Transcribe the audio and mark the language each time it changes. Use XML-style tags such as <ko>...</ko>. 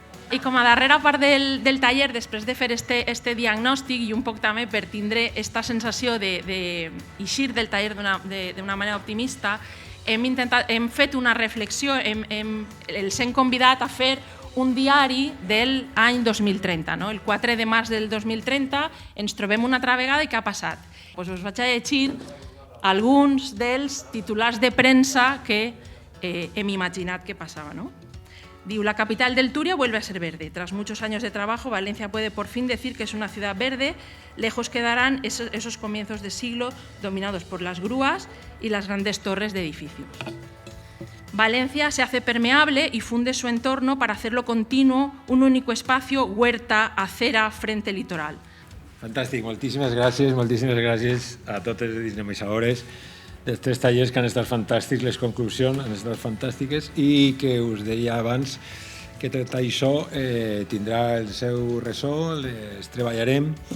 <ca>I com a darrera part del taller, després de fer este diagnòstic i un poc també per tindre aquesta sensació d'eixir del taller d'una manera optimista, hem fet una reflexió, els hem convidat a fer un diari del any 2030. No? El 4 de març del 2030 ens trobem una altra vegada i què ha passat? Us vaig a llegir alguns dels titulars de premsa que hem imaginat que passava. ¿No?</ca> <es>Diu, la capital del Turia vuelve a ser verde. Tras muchos años de trabajo, Valencia puede por fin decir que es una ciudad verde. Lejos quedarán esos comienzos de siglo dominados por las grúas y las grandes torres de edificios. Valencia se hace permeable y funde su entorno para hacerlo continuo, un único espacio, huerta, acera, frente litoral.</es> <ca>Fantàstic, moltíssimes gràcies a tots els dinamitzadors dels tres tallers que han estat fantàstics, les conclusions han estat fantàstiques i que us deia abans que tot això tindrà el seu ressò, les treballarem,</ca>